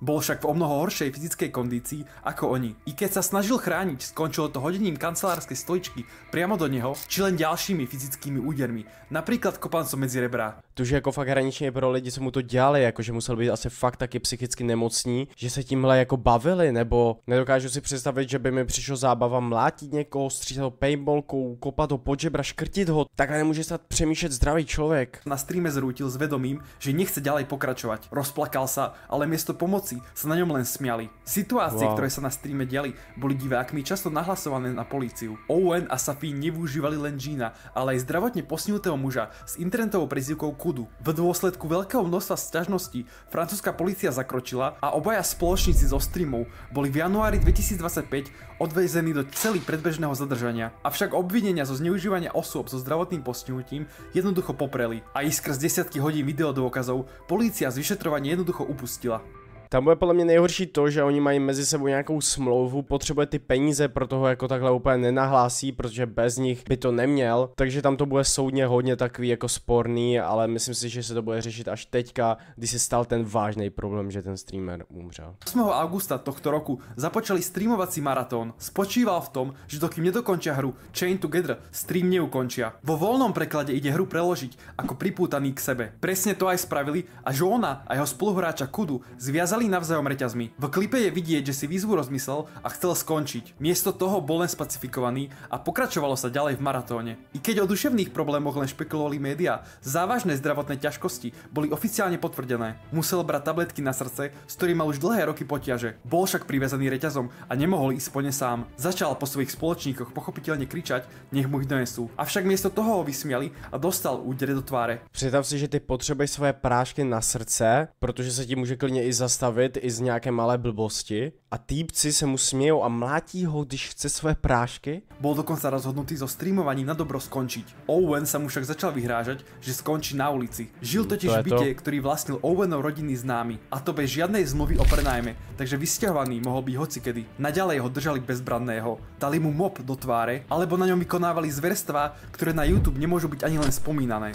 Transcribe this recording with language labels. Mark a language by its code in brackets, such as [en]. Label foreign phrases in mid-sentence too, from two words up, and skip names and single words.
[sk] Bol však v omnoho horšej fyzickej kondícii ako oni. I keď sa snažil chrániť, skončilo to hodením kancelárskej stoličky priamo do neho, či len ďalšími fyzickými údermi, napríklad kopancom medzi rebra. [cs] To už jako fakt hraničně pro lidi, co mu to dělali, jakože musel být asi fakt taky psychicky nemocní, že se tímhle jako bavili, nebo nedokážu si představit, že by mi přišlo zábava mlátit někoho, střílet ho paintballkou, kopat ho pod žebra, škrtit ho, takhle nemůže snad přemýšlet zdravý člověk. [sk] Na streame zrútil s vedomím, že nechce ďalej pokračovať. Rozplakal sa, ale miesto pomoci sa na ňom len smiali. Situácie, ktoré sa na streame diali, boli divákmi často nahlasované na políciu. Owen a Safin nevyužívali len Jeana, ale aj zdravotne postihnutého muža s internetovou prezývkou Kudu. V dôsledku veľkého množstva sťažností francúzska polícia zakročila a obaja spoločníci zo streamov boli v januári 2025 odvezení do cely predbežného zadržania. Avšak obvinenia zo zneužívania osôb so zdravotným postihnutím jednoducho popreli. A i skrz desiatky hodín videodôkazov polícia zvyškovala vyšetrovanie jednoducho upustila. [cs] Tam bude podle mě nejhorší to, že oni mají mezi sebou nějakou smlouvu, potřebuje ty peníze, pro toho jako takhle úplně nenahlásí, protože bez nich by to neměl, takže tam to bude soudně hodně takový jako sporný, ale myslím si, že se to bude řešit až teďka, když se stal ten vážný problém, že ten streamer umřel. [sk] 8. augusta tohto roku započali streamovací maratón. Spočíval v tom, že dokým nedokončia hru Chain Together, stream neukončia. Vo voľnom preklade ide hru preložiť ako pripútaný k sebe. Presne to aj spravili a Joona a jeho spoluhráča Kudu zviazali navzájom reťazmi. V klipe je vidieť, že si výzvu rozmyslel a chcel skončiť. Miesto toho bol len spacifikovaný a pokračovalo sa ďalej v maratóne. I keď o duševných problémoch len špekulovali médiá, závažné zdravotné ťažkosti boli oficiálne potvrdené. Musel brať tabletky na srdce, s ktorým mal už dlhé roky potiaže. Bol však privezaný reťazom a nemohol ísť po ne sám. Začal po svojich spoločníkoch pochopiteľne kričať, nech mu ich donesú. Avšak miesto toho ho vysmiali a dostal úder do tváre. [cs] Představ si, že ty potřebuješ svoje prášky na srdce, protože se ti může klidně i zastavit i z nějaké malé blbosti a týpci se mu smějou a mlátí ho, když chce svoje prášky. [sk] Bol dokonca rozhodnutý so streamovaním na dobro skončiť. Owen sa mu však začal vyhrážať, že skončí na ulici. Žil totiž v byte, ktorý vlastnil Owenov rodinný známy, a to bez žiadnej zmluvy o prenajme, takže vysťahovaný mohol byť hocikedy. Naďalej ho držali bezbranného, dali mu mop do tváre, alebo na ňom vykonávali zverstvá, ktoré na YouTube nemôžu byť ani len spomínané.